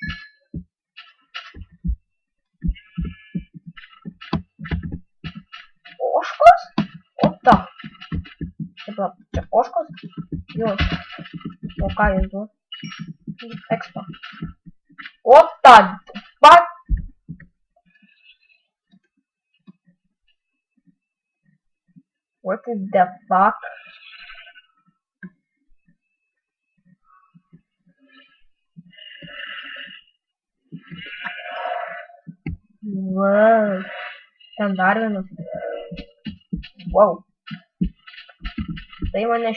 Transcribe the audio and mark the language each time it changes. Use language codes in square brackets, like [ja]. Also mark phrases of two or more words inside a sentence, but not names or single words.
[lt] Ožkos? O ta. Čia ožkos? Jo. O ką jis duos? Expo. O ta. [en] Fuck. What is the fuck? Wow. [lt] Ten dar vienas. Wow. Tai mane šiurpina.